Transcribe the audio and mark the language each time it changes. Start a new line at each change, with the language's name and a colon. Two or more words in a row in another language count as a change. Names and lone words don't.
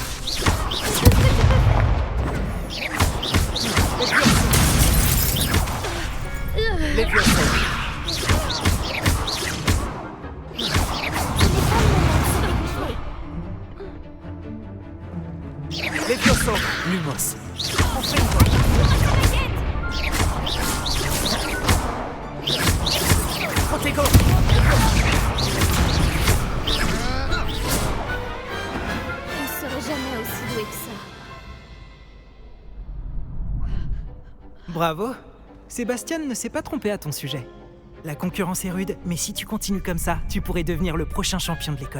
French: Les Viosos. Les Viosos. Lumos. Protégos. On serait jamais aussi doué que ça. Bravo! Sébastien ne s'est pas trompé à ton sujet. La concurrence est rude, mais si tu continues comme ça, tu pourrais devenir le prochain champion de l'école.